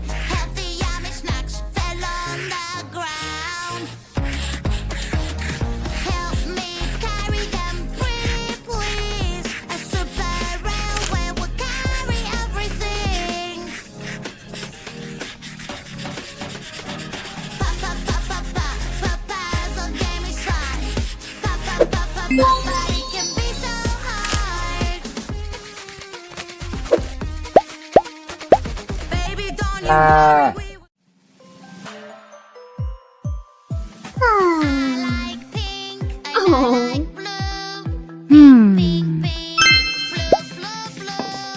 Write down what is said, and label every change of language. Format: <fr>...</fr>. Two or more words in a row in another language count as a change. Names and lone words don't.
<en>Healthy yummy snacks fell on the ground. Help me carry them, pretty please. A super railway will carry everything. Pa pa pa pa pa, Papa's on Jamie's side. Pa pa pa pa pa, but it can be so hard. like pink and I like blue. Pink, pink, blue, blue, blue.</en>